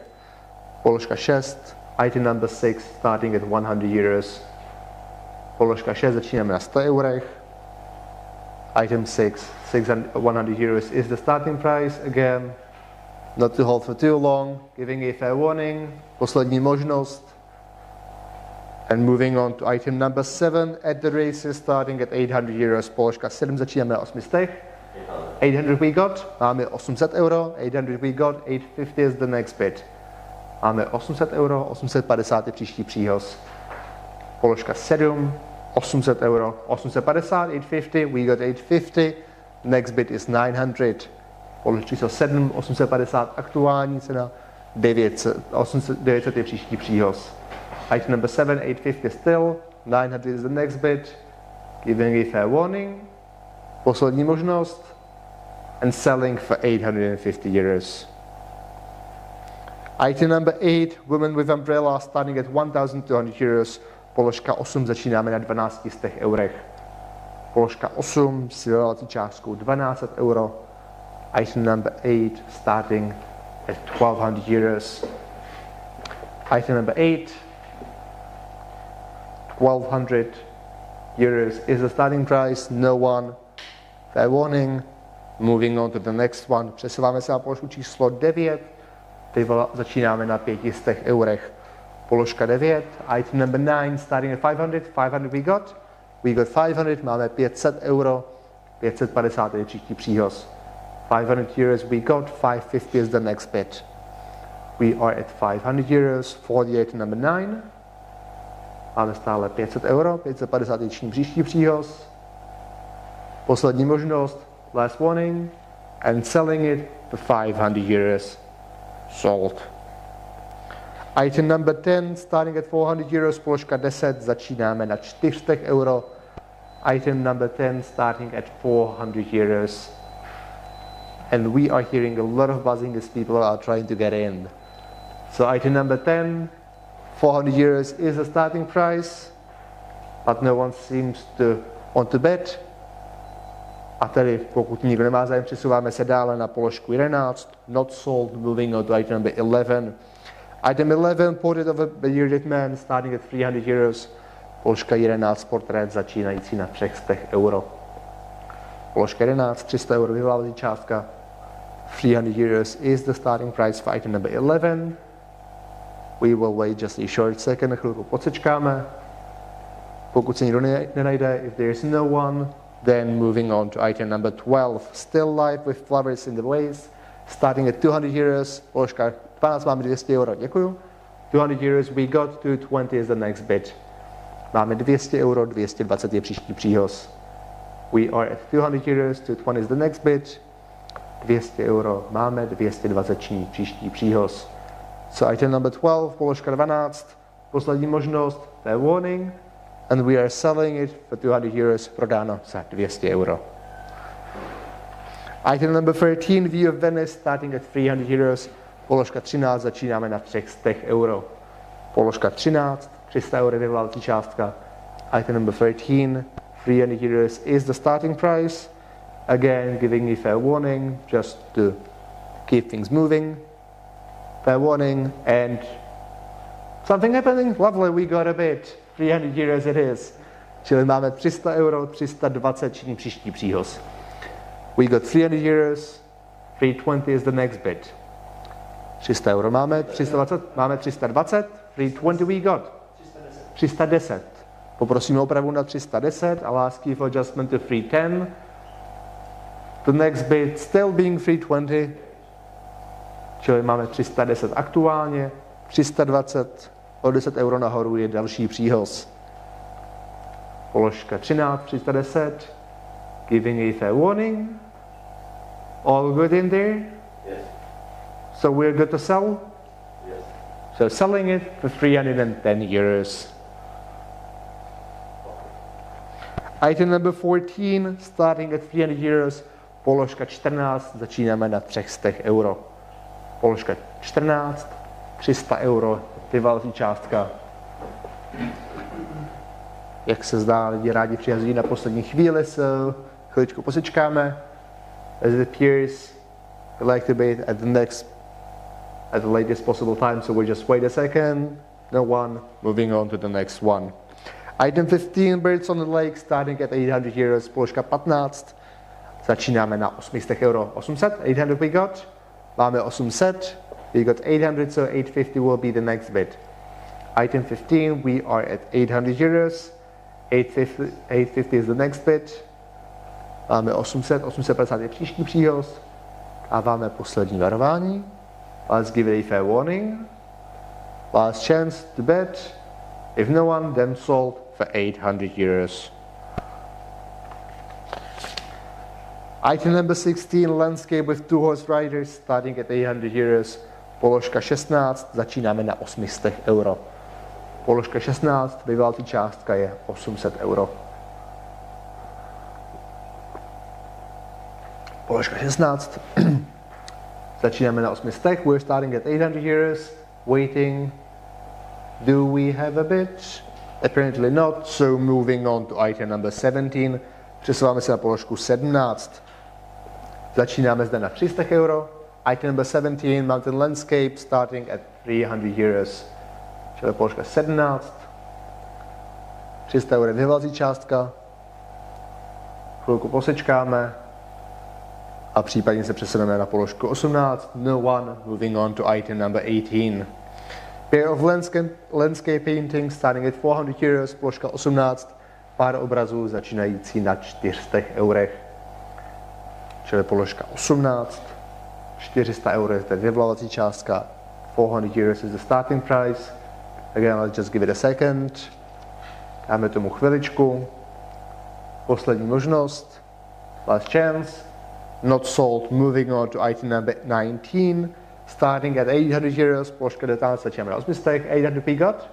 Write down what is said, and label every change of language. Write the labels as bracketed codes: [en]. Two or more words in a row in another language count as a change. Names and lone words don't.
[cs] Položka 6, [en] item number 6, starting at 100 euros. [cs] Položka 6, začínáme na 100 eurech. [en] Item 6, 100 euros is the starting price. Again, not to hold for too long, giving a fair warning. [cs] Poslední možnost. [en] And moving on to item number 7 at the races, starting at 800 euros. [cs] Položka 7, začínáme na 800. [en] 800 we got, [cs] máme 800 euro. [en] 800 we got, 850 is the next bid. [cs] Máme 800 euro, 850 je příští příhoz. Položka 7, 800 euro, 850, 850, [en] we got 850. Next bid is 900. [cs] Položka číslo 7, 850 aktuální cena, 900 je příští příhoz. [en] Item number 7, 850 still, 900 is the next bid, giving a fair warning. [cs] Poslední možnost, [en] and selling for 850 euros. Item number 8, women with umbrella, starting at 1,200 euros. [cs] Položka 8, začínáme na 1200 eurech. Položka 8 s vyvalací částkou 1200 euro. [en] Item number 8, starting at 1,200 euros. Item number 8, 1,200 euros is the starting price, no one. Fair warning. Moving on to the next one. [cs] Přesouváme se na položku číslo 9. Začínáme na 500 eurech. Položka 9. [en] Item number 9, starting at 500. 500 we got. We got 500, [cs] máme 500 euro. 550 je příští příhoz. [en] 500 euros we got, 550 is the next bid. We are at 500 euros for the item number 9. [cs] Máme stále 500 euro, 550 je příští příhoz. Poslední možnost, [en] last warning, and selling it for 500 euros. Sold. Item number 10, starting at 400 euros, [cs] položka 10, začínáme na 400 euro. [en] Item number 10, starting at 400 euros. And we are hearing a lot of buzzing as people are trying to get in. So item number 10, 400 euros is the starting price, but no one seems to want to bet. [cs] A tedy pokud nikdo nemá zájem, přesouváme se dále na položku 11, [en] not sold, moving on to item number 11. Item 11, portrait of a bearded man, starting at 300 euros. [cs] Položka 11, portrét začínající na 300 euro. Položka 11, 300 euro vyvolávací částka. [en] 300 euros is the starting price for item number 11. We will wait just a short second, [cs] chvilku podsečkáme. Pokud se nikdo nenajde, [en] if there is no one, then moving on to item number 12, still live with flowers in the vase, starting at 200 euros. [cs] Položka 12, máme 200 euro, děkuju. [en] 200 euros we got, 220 is the next bid. [cs] Máme 200 euro, 220 je příští příhoz. [en] We are at 200 euros, 220 is the next bid. [cs] 200 euro máme, 220 příští příhoz. [en] So item number 12, [cs] položka 12, poslední možnost, [en] fair warning, and we are selling it for 200 euros, [cs] prodáno za 200 euro. [en] Item number 13, view of Venice, starting at 300 euros, [cs] položka 13, začínáme na 300 euro. Položka 13, 300 euro vyvolávací částka. [en] Item number 13, 300 euros is the starting price. Again, giving a fair warning, just to keep things moving. Fair warning, and something happening. Lovely, we got a bid. 300 euros it is. [cs] Čili máme 300 euro, 320 činí příští příhoz. [en] We got 300 euros, 320 is the next bid. [cs] 300 euro máme, 320, máme 320, [en] 320 we got. [cs] 310. Poprosíme opravu na 310, [en] I'll ask you for adjustment to 310. The next bid still being 320, [cs] čili máme 310 aktuálně, 320, o 10 euro nahoru je další příhoz. Položka 13, 310, [en] giving a fair warning. All good in there? Yes. So we're good to sell? Yes. So selling it for 310 euros. Item number 14, starting at 300 euros. [cs] Položka 14, začínáme na 300 euro. Položka 14, 300 euro, vyvalací částka. Jak se zdá, lidi rádi přihazují na poslední chvíli, so chviličku posečkáme. [en] As it appears, we like to bid at the latest possible time, so we just wait a second. No one. Moving on to the next one. Item 15, Birds on the Lake, starting at 800 euros, [cs] položka 15. Začínáme na 800 euro. 800, [en] 800 we got. Máme 800, we got 800, so 850 will be the next bid. Item 15, we are at 800 euros. 850 is the next bid. [cs] Máme 800, 850 je příští příhoz. A máme poslední varování. [en] Let's give it a fair warning. Last chance to bet. If no one, then sold for 800 euros. Item number 16, landscape with 2 horse riders, starting at 800 euros. [cs] Položka 16, začínáme na 800 euro. Položka 16, vyválcí částka je 800 euro. Položka 16, začínáme na 800, [en] we're starting at 800 euros, waiting. Do we have a bid? Apparently not, so moving on to item number 17. [cs] Přesouváme se na položku 17. Začínáme zde na 300 euro. [en] Item number 17, Mountain Landscape, starting at 300 euros. [cs] Čili položka 17. 300 euro je vyhlácí částka. Chvilku posečkáme. A případně se přesuneme na položku 18. [en] No one. Moving on to item number 18. Pair of landscape paintings starting at 400 euros, [cs] položka 18, pár obrazů začínající na 400 eurech. Čili položka 18, 400 eur je tedy vyvolávací částka, [en] 400 euros is the starting price. Again, let's just give it a second. [cs] Dáme tomu chviličku. Poslední možnost. [en] Last chance. Not sold. Moving on to item number 19. Starting at 800 euros, [cs] položka 19, začínáme na 800, [en] 800 we got.